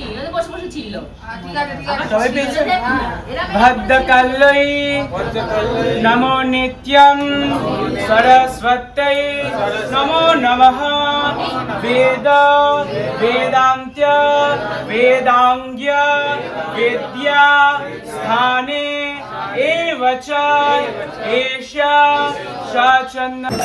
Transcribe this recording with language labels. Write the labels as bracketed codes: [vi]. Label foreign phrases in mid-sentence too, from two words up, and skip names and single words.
[bn] ওই যে বসে বসে ছিল। ঠিক আছে ঠিক আছে। সবাই পেয়েছে? এরা [sa] भद्रकाल्यै नमो नित्यं सरस्वत्यै नमो नमः वेद वेदान्त्य वेदाङ्ग्य विद्या स्थाने एव च एषा शाचन्न